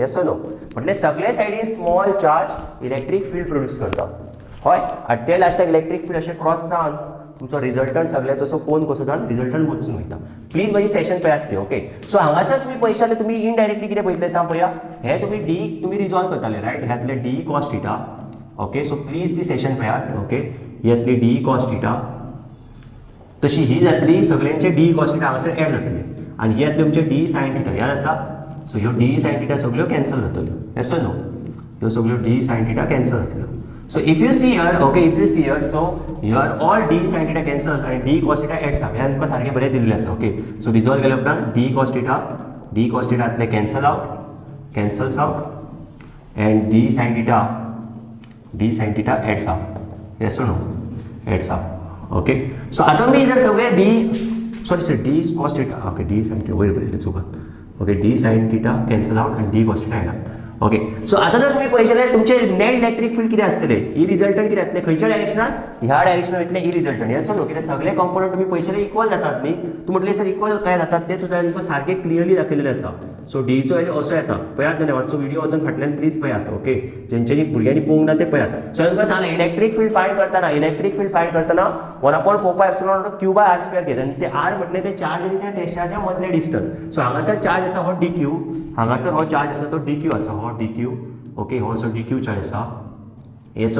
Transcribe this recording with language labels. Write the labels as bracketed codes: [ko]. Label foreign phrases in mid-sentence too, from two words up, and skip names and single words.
[en] yes or no, [kok] म्हटल्यार सगळे सायडीन [en] small charge electric field produce [kok] करता. हय, आनी ते लास्टाक [en] electric field [kok] अशें क्रॉस जावन तुमचो रिजल्टंट सगळ्याचो असो कोन कसो जावन रिजल्टंट वचून वयता. प्लीज मागीर सेशन पळयात ते. [en] okay, so [kok] हांगासर तुमी पळयशाले तुमी इनडायरेक्टली कितें पळयतले सांग पळया. हे तुमी D तुमी रिजॉल्व करताले, रायट. ह्यातले D cos θ. [en] okay, so please [kok] ती सेशन पळयात. ओके, ह्यातली D cos θ तशी ही जातली सगळ्यांचे D cos θ हांगासर एड जातली आनी ही जातली तुमचे D sin θ. याद आसा. सो ह्यो D sin θ सगळ्यो कॅन्सल जातल्यो. [en] yes or no, [kok] ह्यो सगळ्यो D sin θ कॅन्सल जातल्यो. [en] So if you see here, okay, if you see here, so here all D sin θ cancels and D cos θ adds up. [kok] यार तुमकां सारकें बरें दिल्लें आसा. [en] okay, so resolve [kok] केल्या उपरांत D cos θ आतले [en] cancels out and D sin θ adds up. Yes or no? Adds up. Okay, so [kok] आतां मी जर सगळे D D cos θ, okay, D sin θ वयर बरें चुकत. [en] ओके, D sin θ cancel out and D cos θ add up. ओके, [kok] सो आतां जर तुमी पळयशात तुमचे [en] net electric field [kok] कितें आसतले, ई रिजल्टंट कितें जातले खंयच्या डायरेक्शनान, ह्या डायरेक्शनान वयतले ई रिजल्टंट. [en] yes no, [kok] कित्याक सगळे कंपोनंट तुमी पळयशाले इक्वल जातात न्ही. तूं म्हटलें सर इक्वल काय जातात तें सुद्दां तुमकां सारकें क्लियरली दाखयलेलें आसा. सो डीचो वॅल्यू असो येता पळयात न्हय मातसो व्हिडिओ वचून फाटल्यान प्लीज पळयात ओके जेंच्यांनी भुरग्यांनी पळोवंक ना ते पळयात सो तुमकां सांगलें [en] electric field find [kok] करतना 1/4πε q [en] by r square [kok] घेता आनी ते r म्हटलें ते चार्ज आनी त्या टेस्टाच्या मदले [en] distance so [kok] हांगासर चार्ज आसा हो dq हांगासर हो चार्ज आसा तो dq आसा हो dq ओके हो असो dq चार्ज आसा येस